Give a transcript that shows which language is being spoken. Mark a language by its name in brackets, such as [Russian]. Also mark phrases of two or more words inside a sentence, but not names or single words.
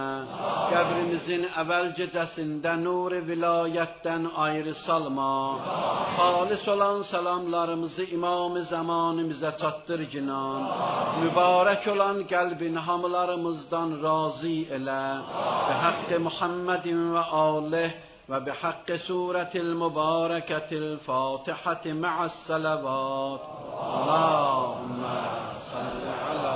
[Azerbaijani] Qəbrimizin əvvəl gecəsində nur-i vilayətdən ayrı salma. Xalis olan salamlarımızı imam-ı zamanımıza çatdır ginan. Mübarək olan qəlbin hamılarımızdan razı elə. [Arabic] و حق محمد و آله و بحق سورة المباركة الفاتحة مع الصلوات. اللهم صل